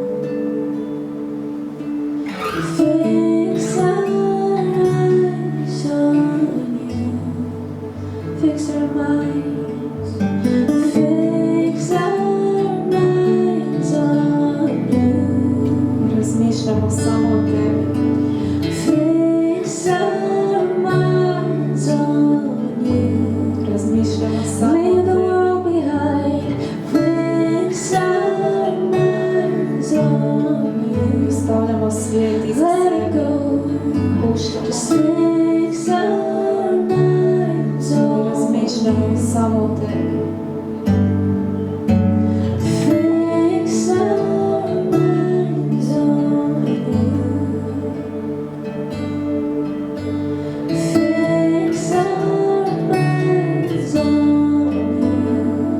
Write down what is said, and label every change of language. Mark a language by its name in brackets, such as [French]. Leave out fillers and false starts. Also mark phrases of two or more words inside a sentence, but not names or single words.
[English] Fix our eyes on you. Fix our minds. Fix our minds on you. [Croatian] Razmišljamo samo o tebi. [English] Fix our minds on you. [Croatian] Razmišljamo samo [English] Leave [Croatian] o [English] the [Croatian] tebi. [English] world behind. Fix our minds on you. [Croatian] Stavljamo svijet iza [English] Let it [Croatian] sebe. [English] go. [Croatian] Puštamo. [English] Just fix our minds [Croatian] I [English] on [Croatian] razmišljamo [English] you. [Croatian] samo o tebi. [English] Fix our minds on you. Fix our minds on you.